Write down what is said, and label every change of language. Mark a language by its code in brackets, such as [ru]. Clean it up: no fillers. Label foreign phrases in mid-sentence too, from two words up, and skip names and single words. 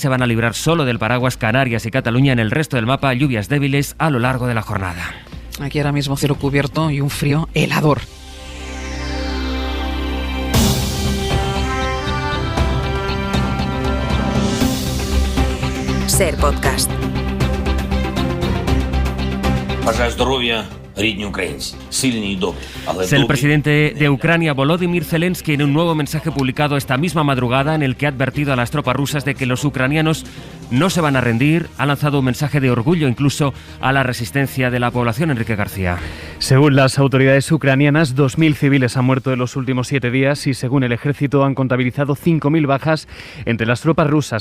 [es] Se van a librar solo del paraguas Canarias y Cataluña. En el resto del mapa, lluvias débiles a lo largo de la jornada. Aquí ahora mismo cielo cubierto y un frío helador. Ser podcast. [uk] Бажаю здоров'я, рідні українці, сильні і добрі. [es] Es el presidente de Ucrania, Volodymyr Zelensky, en un nuevo mensaje publicado esta misma madrugada en el que ha advertido a las tropas rusas de que los ucranianos no se van a rendir. Ha lanzado un mensaje de orgullo incluso a la resistencia de la población. Enrique García. Según las autoridades ucranianas, 2.000 civiles han muerto en los últimos 7 días y según el ejército han contabilizado 5.000 bajas entre las tropas rusas.